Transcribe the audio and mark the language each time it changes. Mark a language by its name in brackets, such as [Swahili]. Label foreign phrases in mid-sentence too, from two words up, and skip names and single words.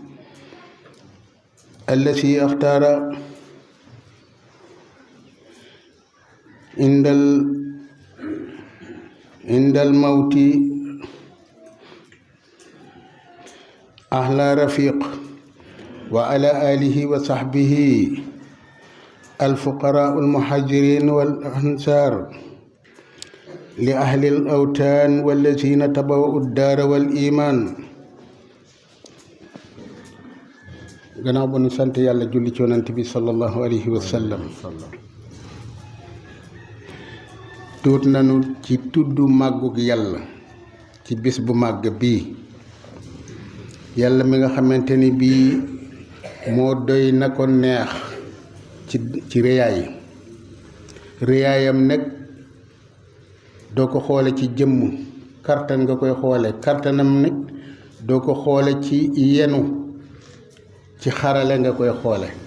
[Arabic] الذي اختار عند الموت أهل رفيق وعلى آله وصحبه الفقراء المهاجرين والأنصار لأهل الأوطان والذين تبوأوا الدار والإيمان [Wolof] gannaaw ba nu sant yàlla julli ci yonent bi [Arabic] صلى الله عليه وسلم [Wolof] tuut nanu ci tudd màggug yàlla ci bis bu màgg bii yàlla mi nga xamante ni bii moo doy na ko neex ci réyaayam nag doo ko xoole ci jëmm kartan nga koy xoole kartanam nag doo ko xoole ci yenu ci xarale nga koy xoole